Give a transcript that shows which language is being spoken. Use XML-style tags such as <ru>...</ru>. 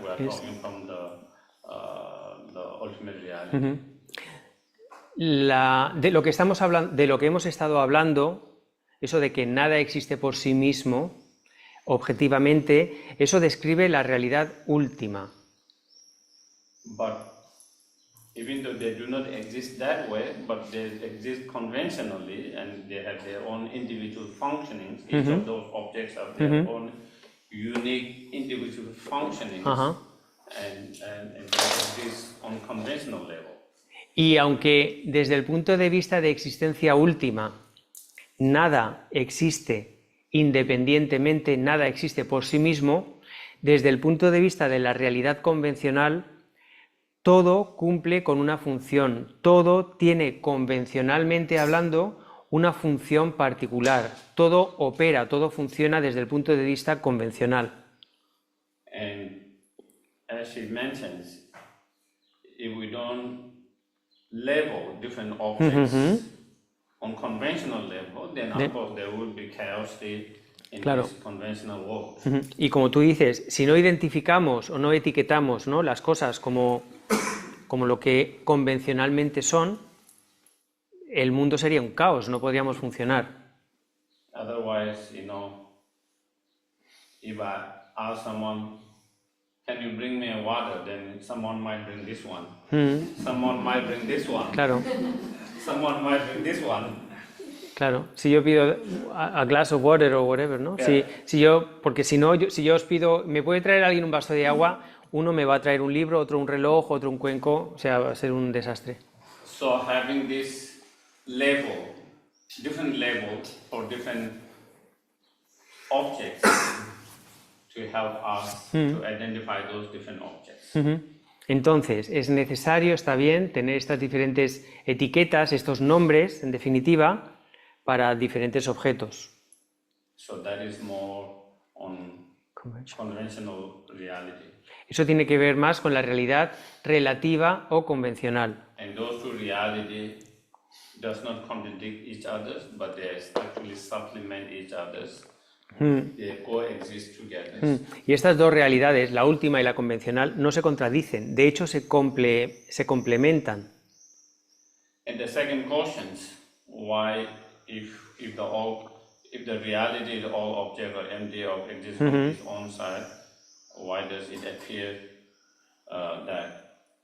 <en>We are talking from the ultimate reality.</en> <es>De lo que estamos hablando, de lo que hemos estado hablando, eso de que nada existe por sí mismo, objetivamente, eso describe la realidad última.</es> <en>But even though they do not exist that way, but they exist conventionally and they have their own individual functionings. Each of those objects have their own unique individual functionings and they exist on conventional level.</en> <es>Y aunque desde el punto de vista de existencia última, nada existe independientemente, nada existe por sí mismo, desde el punto de vista de la realidad convencional, todo cumple con una función, todo tiene convencionalmente hablando una función particular, todo opera, todo funciona desde el punto de vista convencional.</es> <en>And as she mentions, if we don't label different objects on conventional level, then of course there will be chaos in this conventional world.</en> <es>Y como tú dices, si no identificamos o no etiquetamos, ¿no?, las cosas como lo que convencionalmente son, el mundo sería un caos, no podríamos funcionar.</es> <en>Otherwise, if I ask someone, can you bring me a water, then someone might bring this one. Someone might bring this one.</en> <es>Claro.</es> <en>Someone might bring this one.</en> <es>Claro, si yo pido</es> <en>a glass of water</en> <es>o</es> <en>whatever,</en> <es>¿no?</es> <en>Yeah.</en> <es>Porque si yo os pido, ¿me puede traer alguien un vaso de agua? Uno me va a traer un libro, otro un reloj, otro un cuenco, o sea, va a ser un desastre.</es> <en>So having this label, different labels for different objects to help us to identify those different objects.</en> <es>Entonces, es necesario, está bien, tener estas diferentes etiquetas, estos nombres, en definitiva, para diferentes objetos.</es> <en>So that is more on conventional reality.</en> <es>Eso tiene que ver más con la realidad relativa o convencional.</es> <en>And those two reality does not contradict each other, but they actually supplement each other. They coexist together.</en> <es>Y estas dos realidades, la última y la convencional, no se contradicen, de hecho se complementan.</es> <en>And the second question is why, if the reality is all object or empty or exists on its own side, why does it appear that?</en>